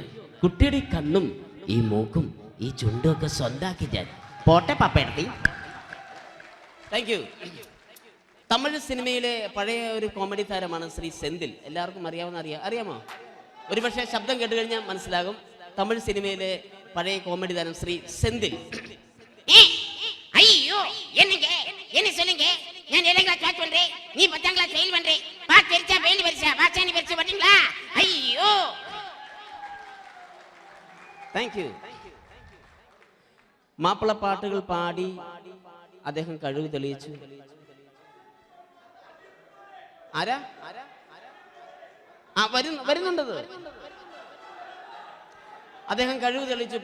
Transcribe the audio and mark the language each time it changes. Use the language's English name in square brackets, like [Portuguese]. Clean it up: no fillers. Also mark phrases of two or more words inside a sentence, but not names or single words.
[Malayalam] കുട്ടിയുടെ ഈ കണ്ണും ഈ മൂക്കും ഈ ചുണ്ടും ഒക്കെ സ്വന്താക്കി ഞാൻ. പോട്ടെ പപ്പേടത്തി. [English] thank you. [Malayalam] തമിഴ് സിനിമയിലെ പഴയ ഒരു കോമഡി താരമാണ് ശ്രീ സെന്തിൽ. എല്ലാവർക്കും അറിയാമോ? ഒരുപക്ഷെ ശബ്ദം കേട്ട് കഴിഞ്ഞാൽ മനസ്സിലാകും. തമിഴ് സിനിമയിലെ പഴയ കോമഡി താരം ശ്രീ സെന്തിൽ. [Tamil] ஐயோ, என்ன சொல்லுங்க? நான் 7ஆம் கிளாஸ் பாஸ் பண்றேன், நீ 10ஆம் கிளாஸ் ஃபெயில் பண்றேன். பாஸ் பெருசா ஃபெயில் பெருசா பாஸ் நீ பெருசா பாத்தீங்களா? ஐயோ. [English] thank you. [Malayalam] മാപ്പിളപ്പാട്ടുകൾ പാടി അദ്ദേഹം കഴിവ് തെളിയിച്ചു. ആരാ? വരുന്നുണ്ടത്. അദ്ദേഹം കഴിവ് തെളിയിച്ചു.